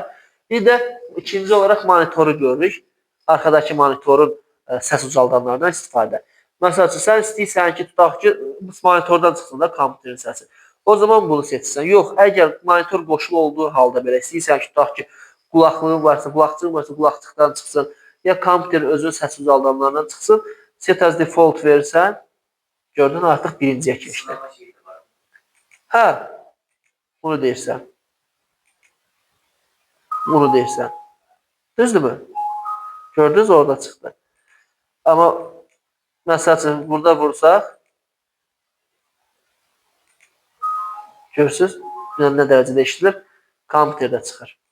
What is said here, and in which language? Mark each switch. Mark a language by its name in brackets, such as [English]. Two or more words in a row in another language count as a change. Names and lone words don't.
[Azerbaijani] Bir də ikinci olaraq monitoru görürük. Arkadakı monitorun səs ucaldanlarından istifadə. Məsəl üçün, sən istəyirsən ki, tutaq ki, monitordan çıxsın da kompüterin səsi. O zaman bunu seçirsən. Yox, əgər monitor qoşulu olduğu halda belə istəyirsən ki, tutaq ki, qulaqlığın varsa, qulaqçığın varsa, qulaqçıqdan çıxsın, ya kompüterin özünün səs ucaldanlarından çıxsın, [English] set as default [Azerbaijani] verirsən, gördün, artıq birinciyə keçdi. Hə, bunu deyirsən. Bunu deyirsən. Düzdürmü? Gördünüz, orada çıxdı. Amma məsəl üçün, burada vursaq, görürsünüz, nə dərəcədə işlədir, kompüterdə çıxır.